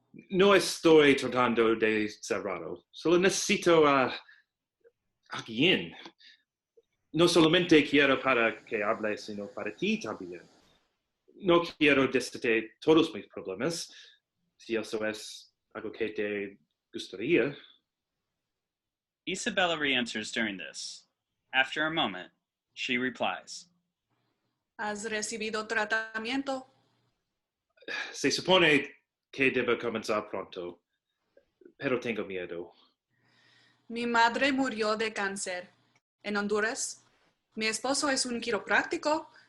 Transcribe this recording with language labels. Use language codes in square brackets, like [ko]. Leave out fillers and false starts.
[es] No estoy tratando de ser raro, solo necesito a alguien. No solamente quiero para que hable, sino para ti también. No quiero decirte todos mis problemas, si eso es algo que te gustaría. [en] Isabella re-enters during this. After a moment, she replies. [es] ¿Has recibido tratamiento? Se supone que debo comenzar pronto, pero tengo miedo. Mi madre murió de cáncer. En Honduras, mi esposo es un quiropráctico.